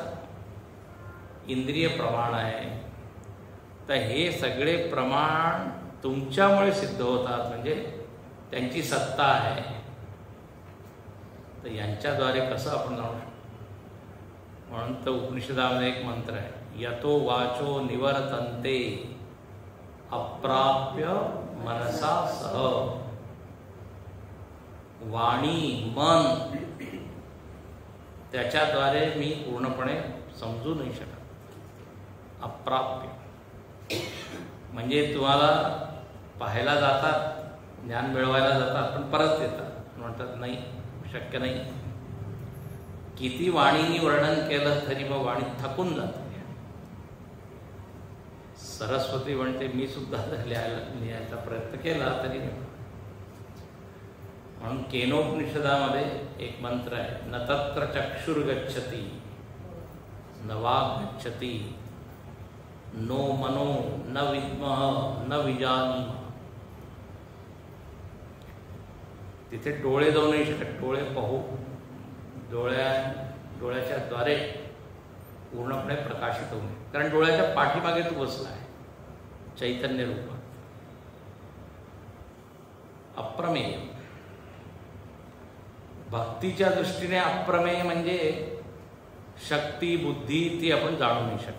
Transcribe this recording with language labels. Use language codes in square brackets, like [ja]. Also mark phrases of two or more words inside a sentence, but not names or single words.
[mr] इंद्रिय प्रमाण आहे. तर हे सगळे प्रमाण तुमच्यामुळे सिद्ध होतात, म्हणजे त्यांची सत्ता आहे. तर यांच्याद्वारे कसं आपण जाणू शकतो? म्हणून तर उपनिषदामध्ये एक मंत्र आहे, [sa] यतो वाचो निवर्तन्ते अप्राप्य मनसा सह. [mr] वाणी, मन, त्याच्याद्वारे मी पूर्णपणे समजू नाही शकत. अप्राप्य म्हणजे तुम्हाला पाहायला जातात, ज्ञान मिळवायला जातात, पण परत येतात. म्हणतात नाही, शक्य नाही. किती वाणीनी वर्णन केलं तरी मग वाणी थकून जाते. सरस्वती म्हणते मी सुद्धा लिहायचा प्रयत्न केला तरी. म्हणून केनोपनिषदामध्ये एक मंत्र आहे, [sa] न तत्र चक्षुर्गच्छति न वाक् गच्छति नो मनो न विद्मः न विजानीमः. [mr] तिथे डोळे जाऊ नाही शकत, डोळे पाहू, डोळ्याच्या द्वारे पूर्णपणे प्रकाशित होऊ नये. कारण डोळ्याच्या पाठीमागे तो बसला आहे चैतन्य रूपात. अप्रमेय, भक्तीच्या दृष्टीने अप्रमेय म्हणजे शक्ती बुद्धी ती आपण जाणू नाही शकत.